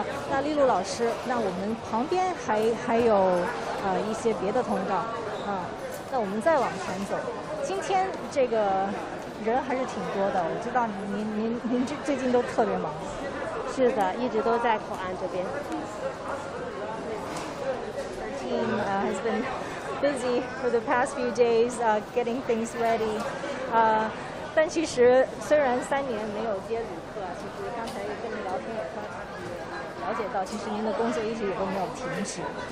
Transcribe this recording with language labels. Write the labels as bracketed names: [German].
[Chinese] 那丽露老师，那我们旁边还有一些别的通道那我们再往前走。今天这个人还是挺多的，我知道您最近都特别忙。是的，一直都在口岸这边。 [English] Our team has been busy for the past few days getting things ready. [Chinese] 但其实虽然3年没有接旅客其实刚才跟您聊天也了解到，其实您的工作一直也都没有停止。